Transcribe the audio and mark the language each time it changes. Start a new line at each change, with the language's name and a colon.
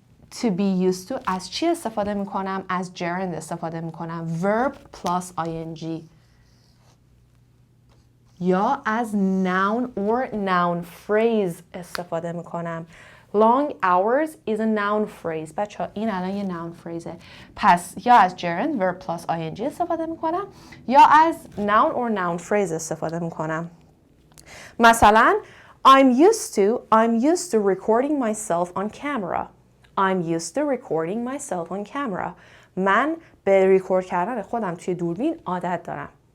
English: to be used to
Persian: از چی استفاده میکنم؟ از gerund استفاده میکنم.
English: verb plus ing.
Persian: یا از
English: noun or noun phrase
Persian: استفاده میکنم.
English: Long hours is a noun phrase.
Persian: بچه این الان یه noun phrase. پس یا از
English: gerund verb plus ing
Persian: استفاده میکنم یا از
English: noun or noun phrase
Persian: استفاده میکنم.
English: مثلا I'm used to recording myself on camera. I'm used to recording myself on camera.
Persian: من به ریکورد کردن خودم توی دوربین عادت دارم.